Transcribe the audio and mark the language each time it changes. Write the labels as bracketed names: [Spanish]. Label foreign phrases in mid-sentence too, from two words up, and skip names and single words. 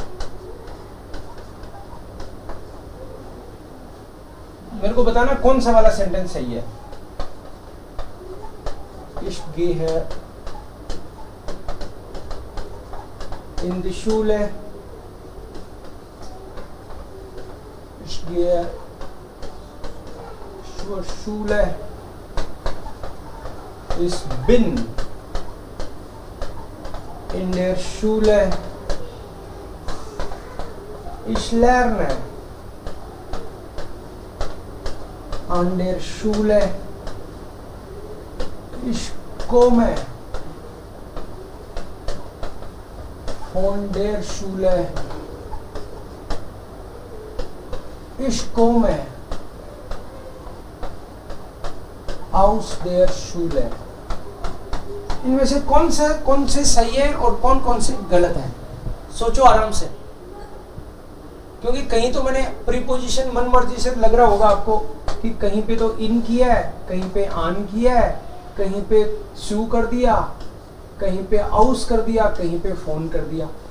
[Hindi] मेरे को बताना कौन सा वाला सेंटेंस सही है। [German] ich gehe, in die Schule, gehe zur Schule. Ich bin in der Schule. Ich lerne an der Schule. Ich komme von der Schule. Ich komme aus der Schule. [Hindi] इनमें से कौन से सही है और कौन से गलत है? सोचो आराम से, क्योंकि कहीं तो मैंने प्रीपोजिशन मन मर्जी से लग रहा होगा आपको कि कहीं पे तो इन किया है, कहीं पे आन किया है, कहीं पे शू कर दिया, कहीं पे आउस कर दिया, कहीं पे फोन कर दिया।